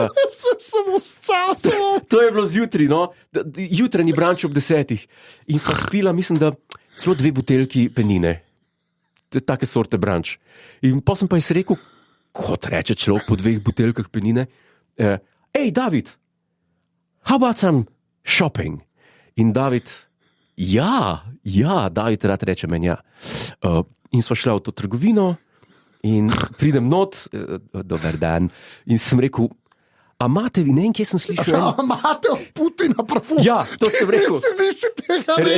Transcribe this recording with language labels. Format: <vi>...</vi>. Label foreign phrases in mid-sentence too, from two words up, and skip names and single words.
<sl>Sem uscal. To je bilo zjutraj, no? Jutranji branč ob 10. In sva spila, mislim, da celo 2 buteljki penine. Take sorte branč. In pa sem pa jaz rekel, kot reče človek po 2 buteljkah penine, hej,</sl> <en>David, how about some shopping?</en> <sl>In David, ja, David rad reče meni, ja. In sva šla v to trgovino in pridem not, dober dan, in sem rekel, a imate vi, ne vem, kje sem slišal? Imate od Putina parfum? Ja, to sem rekel. Nisi tega rekel.</sl>